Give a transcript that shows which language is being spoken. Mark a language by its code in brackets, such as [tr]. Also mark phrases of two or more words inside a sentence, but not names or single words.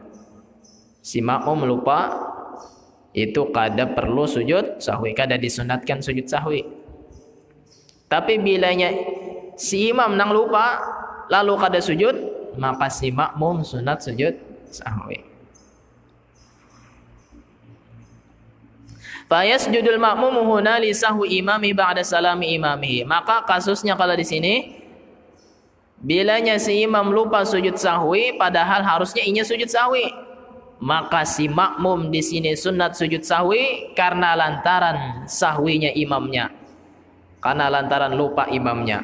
[bjn] Si makmum lupa, itu kada perlu sujud sahwi, kada disunatkan sujud sahwi. Tapi bilanya si imam nang lupa lalu kada sujud, maka si makmum sunat sujud sahwi. [ar] فيسجد المأموم هنا لسهو الإمام بعد سلام إمامه. [bjn] Maka kasusnya kalau di sini, bilanya si imam lupa sujud sahwi padahal harusnya inya sujud sahwi, maka si makmum di sini sunat sujud sahwi karena lantaran sahwinya imamnya, karena lantaran lupa imamnya.